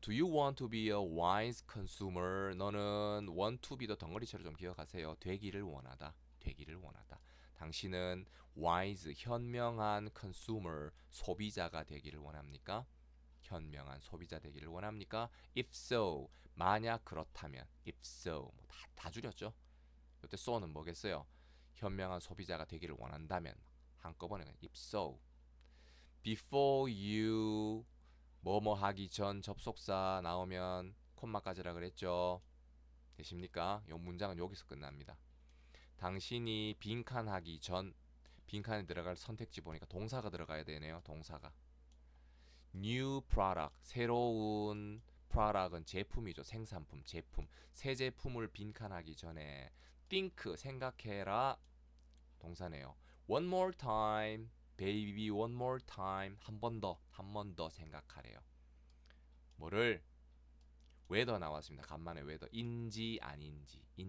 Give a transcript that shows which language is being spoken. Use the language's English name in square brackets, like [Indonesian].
[English] Do you want to be a wise consumer? [Korean] 너는 [English] want to be [Korean] 도 덩어리처럼 좀 기억하세요. 되기를 원하다. 되기를 원하다. 당신은 wise, 현명한 consumer, 소비자가 되기를 원합니까? 현명한 소비자 되기를 원합니까? [English] If so, [Korean] 만약 그렇다면 [English] if so, [Korean] 다 줄였죠? 이때 so는 뭐겠어요? 현명한 소비자가 되기를 원한다면 한꺼번에 [English] if so. Before you [Korean] 뭐뭐 하기 전 접속사 나오면 콤마까지라 그랬죠. 되십니까? 이 문장은 여기서 끝납니다. 당신이 빈칸하기 전 빈칸에 들어갈 선택지 보니까 동사가 들어가야 되네요. 동사가. [English] New product [Korean] 새로운 product은 제품이죠. 생산품, 제품. 새 제품을 빈칸하기 전에 think 생각해라 동사네요. [English] One more time, baby, one more time. [Korean] 한 번 더 생각하래요. 뭐를? whether 나왔습니다. 간만에 whether 인지 아닌지.